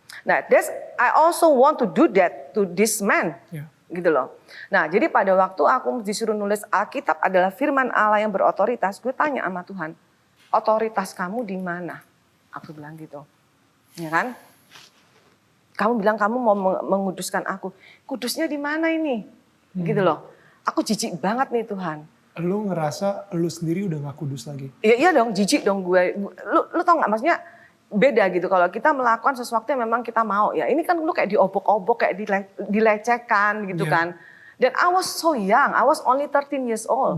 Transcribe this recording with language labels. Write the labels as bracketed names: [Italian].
[Indonesian] Nah, [English] I also want to do that to this man. [Indonesian] Gitu loh. Nah, jadi pada waktu aku disuruh nulis Alkitab adalah firman Allah yang berotoritas, gue tanya sama Tuhan, otoritas kamu di mana? Aku bilang gitu, ya kan? Kamu bilang kamu mau menguduskan aku. Kudusnya di mana ini? Gitu loh. Aku jijik banget nih Tuhan. Lu ngerasa lu sendiri udah gak kudus lagi? Iya dong, jijik dong gue. Lu tau gak maksudnya beda gitu kalau kita melakukan sesuatu yang memang kita mau ya. Ini kan lu kayak diobok-obok, kayak dilecehkan gitu kan. Dan [English] I was so young, I was only 13 years old.